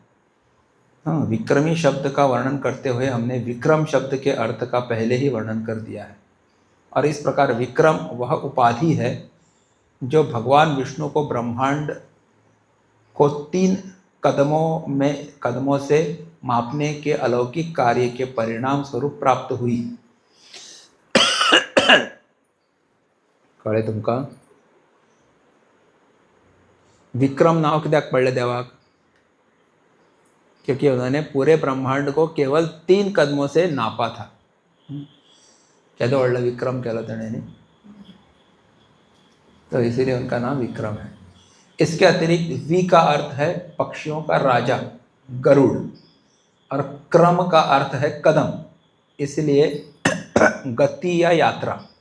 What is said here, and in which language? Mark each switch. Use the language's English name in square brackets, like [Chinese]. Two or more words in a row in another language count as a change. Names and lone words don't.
[Hindi] हाँ, विक्रमी शब्द का वर्णन करते हुए हमने विक्रम शब्द के अर्थ का पहले ही वर्णन कर दिया है। और इस प्रकार विक्रम वह उपाधि है जो भगवान विष्णु को ब्रह्मांड को 3 कदमों से मापने के अलौकिक कार्य के परिणाम स्वरूप प्राप्त हुई। [Konkani] कळे तुमका? विक्रम नाव कित्याक पडले देवाक? [Hindi] क्योंकि उन्होंने पूरे ब्रह्मांड को केवल 3 कदमों से नापा था। [Konkani] क्या तो वर्ल्ड विक्रम केला तेने, तो [Hindi] इसीलिए उनका नाम विक्रम है। इसके अतिरिक्त वी का अर्थ है पक्षियों का राजा गरुड़, और क्रम का अर्थ है कदम, इसलिए गति या यात्रा।